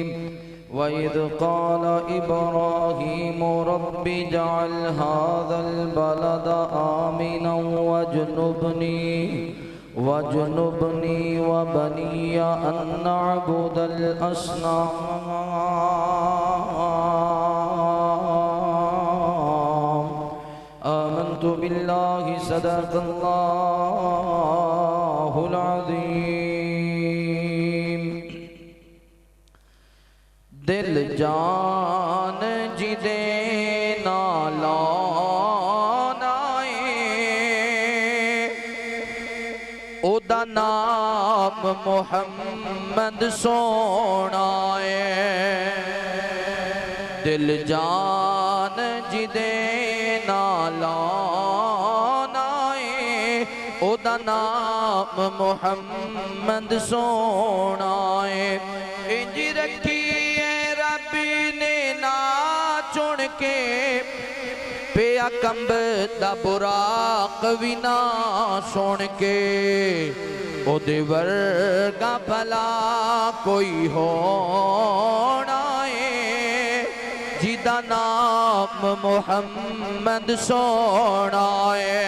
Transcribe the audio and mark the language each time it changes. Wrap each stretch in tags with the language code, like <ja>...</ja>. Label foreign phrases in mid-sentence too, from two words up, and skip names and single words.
<ar>وإذ قال إبراهيم رب اجعل هذا البلد آمنا واجنبني وبني أن نعبد الأصنام. آمنت بالله صدق الله العظيم.</ar> <pa>دل جان جدے دا نام محمد سونا ہے. دل جان جدے نالانا ہے او دا نام محمد سونا ہے. انج رکھی ہے رب نے نا چن کے پیا کمب دا براق بھی نہ سن کے او دے ورگا بھلا کوئی ہونا ہے جیدہ نام محمد سونا ہے.</pa>